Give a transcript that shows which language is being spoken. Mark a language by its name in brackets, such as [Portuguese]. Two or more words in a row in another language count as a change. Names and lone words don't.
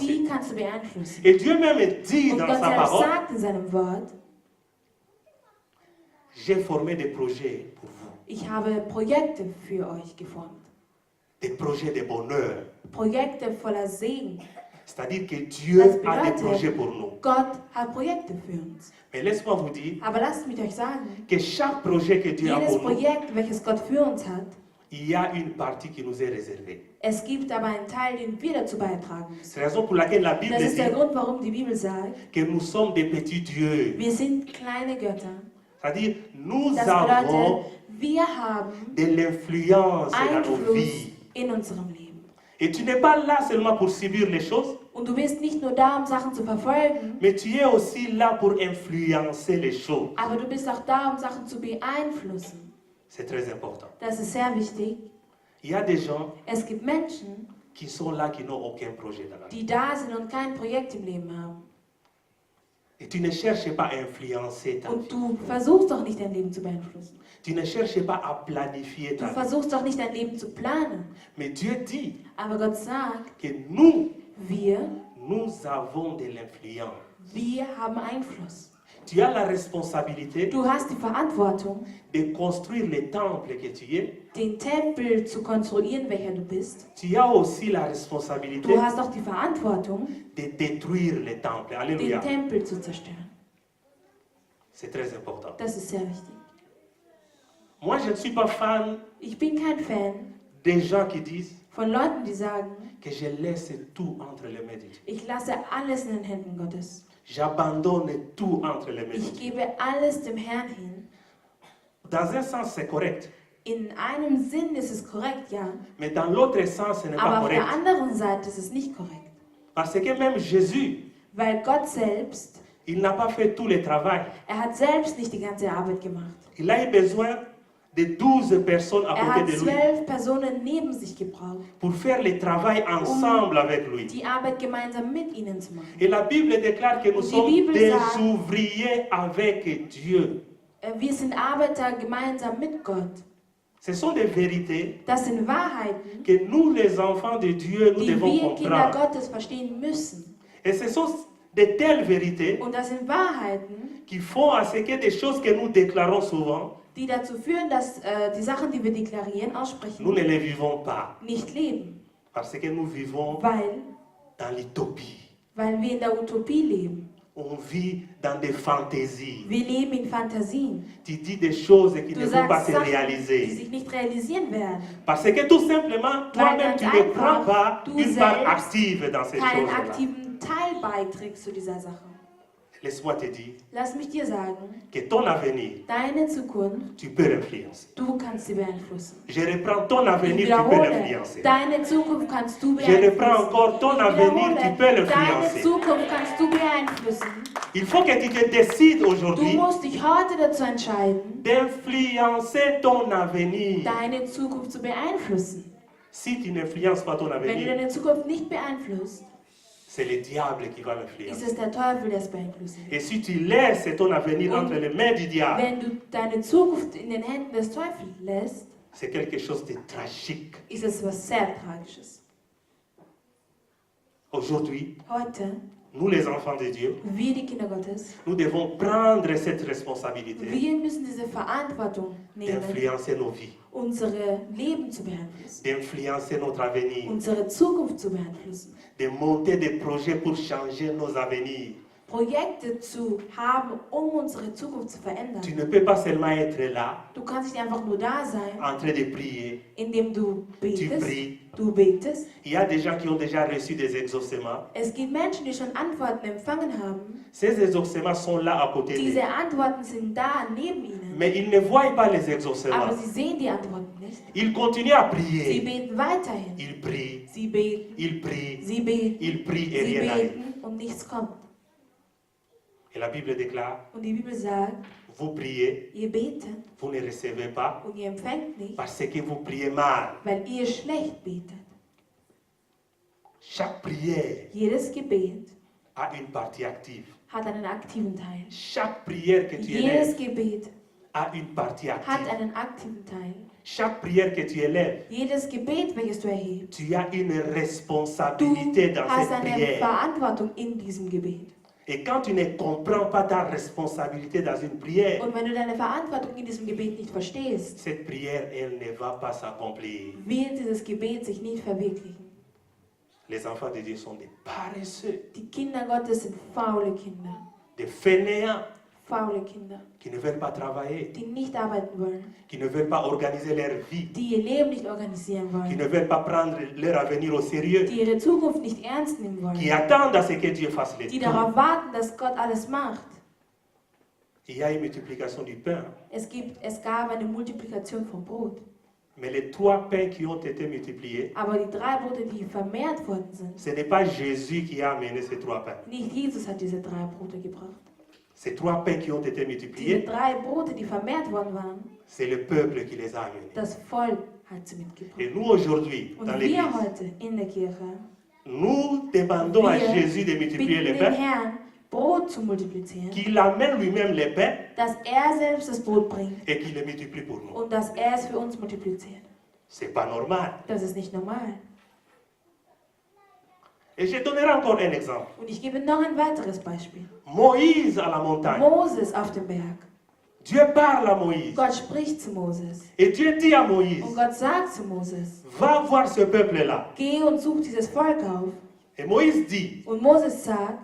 [German] die kannst du beeinflussen. [French] Et Dieu même dit [German] Und [French] dans [German] Gott [French] sa [German] selbst [French] parole, [German] sagt in seinem Wort, [French] j'ai formé des projets pour vous. [German] ich habe Projekte für euch geformt. [French] Des projets de bonheur. [German] Projekte voller Segen. [French] C'est-à-dire que Dieu [German] Das [French] a des [German] bedeutet, [French] projets pour nous. [German] Gott hat Projekte für uns. [French] Mais laisse-moi vous dire [German] Aber lasst mich euch sagen, [French] que chaque projet que Dieu a [German] jedes [French] pour nous, [German] Projekt, welches Gott für uns hat, [French] il y a une partie qui nous est réservée. [German] es gibt aber einen Teil, den wir dazu beitragen [French] C'est [German] müssen. [French] la raison pour laquelle la Bible [German] Das ist der [French] dit [German] Grund, warum die Bibel sagt, [French] que nous sommes des petits dieux. [German] wir sind kleine Götter. [French] C'est-à-dire, nous [German] Das [French] avons [German] bedeutet, wir haben [French] de l'influence dans nos [German] Einfluss [French] vies. [German] in unserem Leben. [French] Et tu n'es pas là seulement pour subir les choses, [German] Und du bist nicht nur da, um Sachen zu verfolgen, [French] mais tu es aussi là pour influencer les choses. [German] aber du bist auch da, um Sachen zu beeinflussen. [French] C'est très important. [German] Das ist sehr wichtig. [French] Il y a des gens [German] Es gibt Menschen, [French] qui sont là, qui n'ont aucun projet dans la vie. [German] die da sind und kein Projekt im Leben haben. [French] Et tu ne cherches pas à influencer ta vie. [German] Und du versuchst doch nicht dein Leben zu beeinflussen. [French] Tu ne cherches pas à planifier [German] Du [French] ta vie. [German] versuchst doch nicht dein Leben zu planen. [French] Mais Dieu dit [German] Aber Gott sagt, [French] que nous avons de l'influence. [German] wir haben Einfluss. [French] Tu as la responsabilité [German] Du hast die Verantwortung, [French] de construire le temple que tu es. [German] den Tempel zu konstruieren, welcher du bist. [French] Tu as aussi la responsabilité [German] Du hast auch die Verantwortung, [French] de détruire le temple. [German] den [French] Alléluia. [German] Tempel zu zerstören. [French] C'est très important. [German] Das ist sehr wichtig. [French] Moi, je ne suis pas fan [German] Ich bin kein Fan [French] des gens qui disent [German] von Leuten, die sagen, [French] que je laisse tout entre les mains de Dieu. [German] ich lasse alles in den Händen Gottes. [French] J'abandonne tout entre les mains de [German] Ich [French] Dieu. [German] gebe alles dem Herrn hin. [French] Dans un sens, c'est correct. [German] In einem Sinn ist es korrekt, ja. [French] Mais dans l'autre sens, ce n'est pas [German] Aber auf [French] correct. [German] der anderen Seite ist es nicht korrekt. [French] Parce que même Jésus, [German] Weil Gott selbst, [French] il n'a pas fait tout le travail. [German] er hat selbst nicht die ganze Arbeit gemacht. [French] Il a eu besoin de 12 personnes à [German] Er [French] côté [German] hat [French] de lui [German] 12 Personen neben sich gebraucht, [French] pour faire le travail ensemble avec lui. [German] die Arbeit gemeinsam mit ihnen zu machen. [French] Et la Bible déclare que nous [German] Die [French] sommes [German] Bibel [French] des [German] sagt- [French] ouvriers avec Dieu. [German] Wir sind Arbeiter gemeinsam mit Gott. [French] Ce sont des vérités [German] Das sind Wahrheiten, [French] que nous, les enfants de Dieu, nous [German] die [French] devons [German] wir Kinder [French] comprendre. [German] Gottes verstehen müssen. [French] Et ce sont de telles vérités [German] Und das sind Wahrheiten, [French] qui font à ce que des choses que nous déclarons souvent, [German] die dazu führen, dass die Sachen, die wir deklarieren, [French] nous [German] aussprechen, [French] ne les vivons pas. [German] nicht leben. [French] Parce que nous vivons [German] Weil [French] dans l'utopie. [German] wir in der Utopie leben. [French] On vit dans des fantaisies. [German] Wir leben in Fantasien. [French] Tu dis des choses qui [German] Du [French] ne vont pas [German] sagst [French] se [German] Sachen, die [French] réaliser. [German] sich nicht realisieren werden. [French] Parce que tout simplement, toi-même, [German] ganz [French] tu ne [German] einfach, [French] prends pas [German] du [French] une part [German] selbst [French] active dans ces [German] Keinen [French] choses-là. [German] aktiven Teil beiträgst zu dieser Sache. [French] Laisse-moi te dire [German] Lass mich dir sagen, [French] que ton avenir, [German] deine Zukunft, [French] tu peux l'influencer. [German] du kannst sie beeinflussen. [French] Je reprends ton [German] Ich [French] avenir, tu peux [German] wiederhole, [French] l'influencer. [German] deine Zukunft kannst du [French] Je reprends [German] beeinflussen. [French] encore ton [German] Ich [French] avenir, tu peux [German] wiederhole, deine [French] l'influencer. [German] Zukunft kannst du beeinflussen. [French] Il faut que tu te décides [German] Du [French] aujourd'hui [German] musst dich heute dazu entscheiden, [French] d'influencer ton avenir. [German] deine Zukunft zu beeinflussen. [French] Si tu n'influences pas ton [German] Wenn du [French] avenir, [German] deine Zukunft nicht beeinflusst, [French] c'est le diable qui va [German] ist [French] l'influencer. [German] es der Teufel, der es beeinflussen wird. [French] Et si tu laisses ton avenir [German] Und [French] entre les mains du diable, [German] Wenn du deine Zukunft in den Händen des Teufels lässt, [French] c'est quelque chose de tragique. [German] ist es was sehr Tragisches. [French] Aujourd'hui, [German] Heute, [French] nous les enfants de Dieu, [German] wir die Kinder Gottes, [French] nous devons prendre cette responsabilité [German] wir müssen diese Verantwortung nehmen, [French] d'influencer nos vies, [German] unsere Leben zu beeinflussen, [French] d'influencer notre avenir, [German] unsere Zukunft zu beeinflussen, [French] de monter des projets pour changer nos avenirs. [German] Projekte zu haben, unsere Zukunft zu verändern. [French] Tu ne peux pas seulement être là, [German] Du kannst nicht einfach nur da sein, [French] en train de prier. [German] indem du betest. pries. Du betest. [French] Il y a des gens qui ont déjà reçu des exaucements. [German] Es gibt Menschen, die schon Antworten empfangen haben. [French] Ces exaucements sont là à côté [German] Diese [French] d'eux. [German] Antworten sind da neben ihnen. [French] Mais ils ne voient pas les [German] Aber [French] exaucements. [German] sie sehen die Antworten nicht. [French] Ils continuent à [German] Sie [French] prier. [German] beten weiterhin. [French] Ils prient, [German] Sie beten, [French] ils prient, [German] sie beten, [French] ils prient et [German] sie [French] rien n'arrive. [German] beten und nichts kommt. [French] Et la Bible déclare, [German] Und die Bibel sagt, [French] vous priez, [German] ihr betet [French] vous ne recevez pas [German] und ihr empfängt nicht, [French] parce que vous priez mal. [German] weil ihr schlecht betet. [French] Chaque prière [German] Jedes Gebet [French] a une partie active. [German] hat einen aktiven Teil. [French] Chaque prière que tu [German] Jedes [French] élèves [German] Gebet [French] a une partie [German] hat [French] active. [German] einen aktiven Teil. [French] Chaque prière que tu élèves, [German] Jedes Gebet, welches du erhebst, [French] tu as une [German] du [French] responsabilité dans [German] hast [French] cette [German] eine [French] prière. [German] Verantwortung in diesem Gebet. [French] Et quand tu ne comprends pas ta responsabilité dans une prière, [German] Und wenn du deine Verantwortung in diesem Gebet nicht verstehst, [French] cette prière, elle ne va pas s'accomplir. [German] wird dieses Gebet sich nicht verwirklichen. [French] Les enfants de Dieu sont des paresseux, [German] Die Kinder Gottes sind faule Kinder. [French] des fainéants [German] Faule Kinder, [French] qui ne veulent pas travailler, [German] die nicht arbeiten wollen, [French] qui ne veulent pas organiser leur vie, [German] die ihr Leben nicht organisieren [French] qui [German] wollen, [French] ne veulent pas prendre leur avenir au sérieux, [German] die ihre Zukunft nicht ernst nehmen [French] qui [German] wollen, [French] attendent à ce que Dieu fasse les [German] die [French] tout. [German] darauf warten, dass Gott alles macht. [French] Il y a une multiplication du pain, [German] Es gab eine Multiplikation vom Brot. [French] mais les 3 pains qui ont été multipliés, [German] Aber die 3 Brote, die vermehrt worden sind, [French] ce n'est pas Jésus qui a amené ces 3 pains. [German] nicht Jesus hat diese 3 Brote gebracht. [French] Ces 3 pains qui ont été [German] Diese [French] multipliés, [German] 3 Brote, die vermehrt worden waren, [French] c'est le peuple qui les a amenés. [German] das Volk hat sie mitgebracht. [French] Et nous aujourd'hui, dans [German] Und [French] l'église, [German] wir heute in der Kirche, [French] nous demandons à [German] wir [French] Jésus de multiplier les [German] bitten den [French] pains, [German] Herrn, Brot zu multiplizieren, [French] qu'il amène lui-même les pains [German] dass er selbst das Brot bringt [French] et qu'il les multiplie pour nous. [German] und dass er es für uns multipliziert. [French] C'est pas normal. [German] Das ist nicht normal. [French] Et je donnerai encore un exemple. [German] Und ich gebe noch ein weiteres Beispiel. [French] Moïse à la montagne. [German] Moses auf dem Berg. [French] Dieu parle à Moïse. [German] Gott spricht zu Moses. [French] Et Dieu dit à Moïse, [German] Und Gott sagt zu Moses, [French] va voir ce peuple-là. [German] geh und such dieses Volk auf. [French] Et Moïse dit, [German] Und Moses sagt,